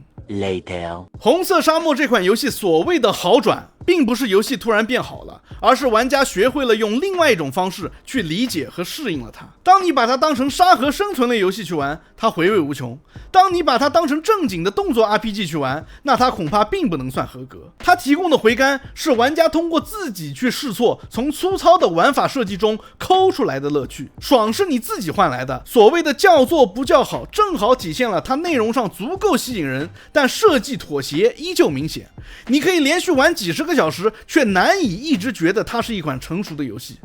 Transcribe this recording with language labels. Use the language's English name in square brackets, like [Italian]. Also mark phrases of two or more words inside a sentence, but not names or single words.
[Chinese] Later，紅色沙漠这款游戏所謂的好轉，並不是遊戲突然變好了，而是玩家學會了用另外一種方式去理解和適應了它。當你把它當成沙盒生存類遊戲去玩，它回味無窮；當你把它當成正經的動作 RPG 去玩，那它恐怕並不能算合格。它提供的回甘是玩家通過自己去試錯，從粗糙的玩法設計中摳出來的樂趣。爽是你自己換來的，所謂的叫做不叫好，正好體現了它內容上足夠吸引人，但設計妥協依舊明顯。你可以連續玩幾十個小時，卻難以一直覺得它是一款成熟的遊戲。